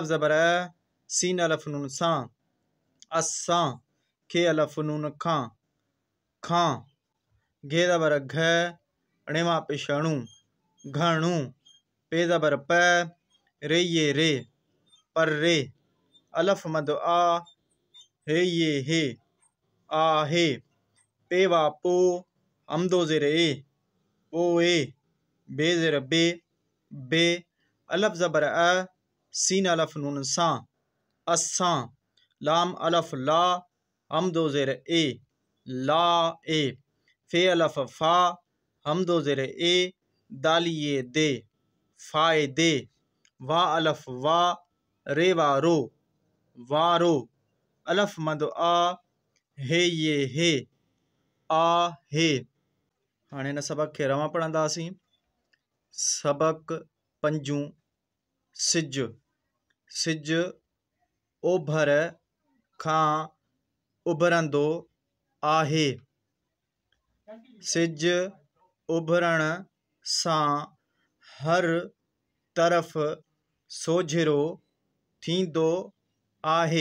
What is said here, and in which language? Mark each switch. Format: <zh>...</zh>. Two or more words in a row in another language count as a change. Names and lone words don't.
<sd>ज़बर अ, सीन अलफ नून सा, अस्सा, के अलफ नून खां, घे ज़बर घ, णेवा पेश अणु, घणु, पे ज़बर प, रे ये रे, पर रे, अलफ मद आ, हे ये हे, आहे, पे वा पो, हमदो ज़ेर ए, पोए, बे ज़ेर बे, अलफ ज़बर अ, सीन अलफ नून सा, अस्सा, लाम अलफ ला हमदो ज़ेर ए ला ए फे अलफ फा हमदो ज़ेर ए दालिए दे फाए दे वा अलफ वा रे वारो वारो अलफ मद आ हे ये हे आ हे। हाणे हिन सबक खे रवां पढ़ंदासीं। सबक पंजूं सिज सिज ओभर खां उभरंदो आहे। सिज उभरण सां हर तरफ़ सोझिरो थींदो आहे।</sd>